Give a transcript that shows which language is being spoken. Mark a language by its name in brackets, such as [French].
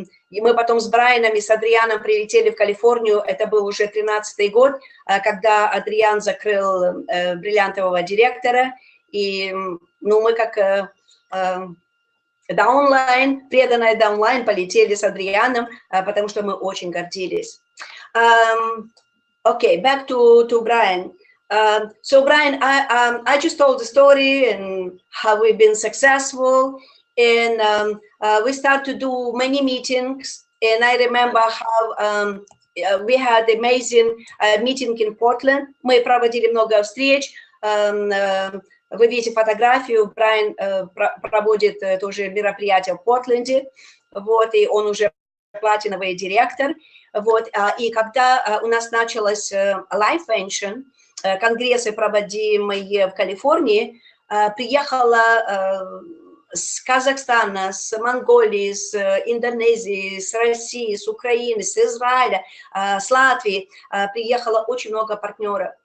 [Russian] И мы потом с Брайаном и с Адрианом прилетели в Калифорнию. Это был уже 13-й год, когда Адриан закрыл бриллиантового директора. И мы как... Даунлайн, преданная Даунлайн, полетели с Адрианом, потому что мы очень гордились. [English] Okay, back to Brian. So Brian, I just told the story and how we've been successful, and we start to do many meetings. And I remember how we had amazing meeting in Portland. [Russian] Мы проводили много встреч. Вы видите фотографию, Брайан проводит тоже мероприятие в Портленде, вот, и он уже платиновый директор, вот, и когда у нас началась Life Pension, конгрессы, проводимые в Калифорнии, приехала с Казахстана, с Монголии, с Индонезии, с России, с Украины, с Израиля, с Латвии, приехало очень много партнеров.